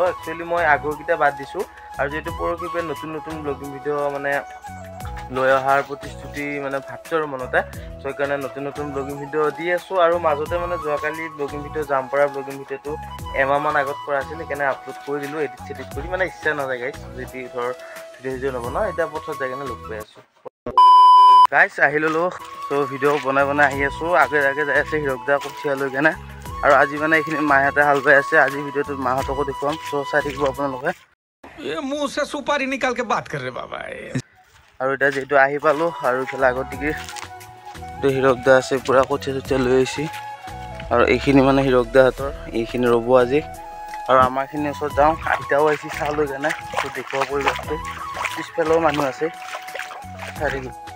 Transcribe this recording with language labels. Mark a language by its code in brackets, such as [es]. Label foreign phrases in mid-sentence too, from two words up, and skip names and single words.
[as] একচুৱেলি মই আগৰকিটা বাদ দিছো আৰু যেহেতু পৰহিপে নতুন [en] blogging video' [as] মানে লৈ অহাৰ প্ৰতিশ্ৰুতি মানে ভাবছৰ মনতে সেইকাৰণে নতুন [en] blogging video' [as] দি আছো আৰু মাজতে মানে যোৱাকালি [en] blogging video' [as] জাম পৰা [en] blogging video [as] এমাহমান আগত কৰা আছিল সেইকাৰণে আপলোড কৰি দিলোঁ এডিট কৰি মানে ইচ্ছা নাযায় গাইছ যদি ধৰ ভিডিঅ' নবনাওঁ এতিয়া পথত যাই কেনে লগ পাই আছোঁ গাইছ আহি ল'লোঁ। ত' ভিডিঅ' বনাই আহি আছোঁ আগে যাই আছে হিৰকদা কঠীয়া লৈ কেনে আৰু আজি মানে এইখিনি মাহঁতে হাল বাই আছে। আজি ভিডিঅ'টোত মাহঁতকো দেখুৱাম চ' চাই থাকিব আপোনালোকে। [hi] मुंह से सुपारी निकाल के बात कर रहे बाबा। [as] আৰু এতিয়া যিহেতু আহি পালোঁ আৰু ইফালে আগতিকি হিৰকদা আছে পুৰা কঠীয়া লৈ আহিছে আৰু এইখিনি মানে হিৰকদাহঁতৰ এইখিনি ৰ'ব আজি আৰু আমাৰখিনি ওচৰত যাওঁ। আইতাও আহিছে চাহ লৈ কেনে দেখুওৱা পৰিৱেশটো পিছফালেও মানুহ আছে চাই থাকিব।